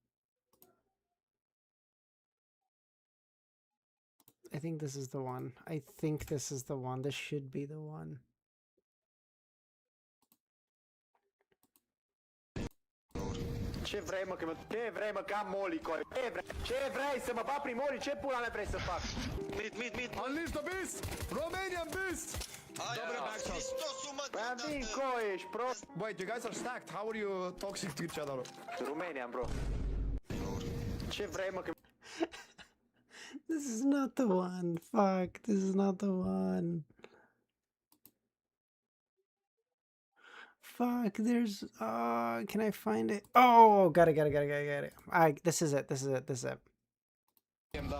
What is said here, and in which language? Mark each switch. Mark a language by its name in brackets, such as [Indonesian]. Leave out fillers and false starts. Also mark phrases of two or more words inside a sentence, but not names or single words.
[English] I think this is the one. This should be the one. [Romanian] Ce vrei, mă, că am moli, coi? Ce vrei, să mă bat prin moli? Ce pula mea vrei să fac? [English] Mid. Unleash the beast! Romanian beast! Dobre backshot. [Romanian] Bă, vin, coi, ești prost. [English] Wait, you guys are stacked. How are you toxic to each other? Romanian, bro. [Romanian] Ce vrei, mă, că... [English] This is not the one. Fuck, this is not the one. Fuck, there's can I find it? Oh, got it. This is it. BMW.